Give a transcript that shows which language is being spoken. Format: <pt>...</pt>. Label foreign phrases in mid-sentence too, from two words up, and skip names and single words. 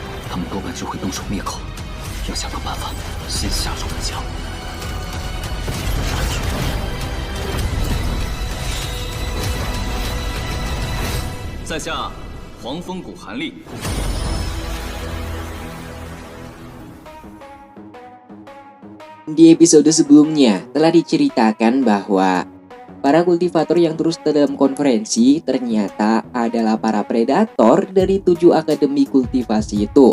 <zh>他们多半只会动手灭口，要想个办法先下手为强。在下黄风谷韩立。</zh> <id>Di episode sebelumnya telah diceritakan bahwa para kultivator yang terus dalam konferensi ternyata adalah para predator dari 7 akademi kultivasi itu.</id>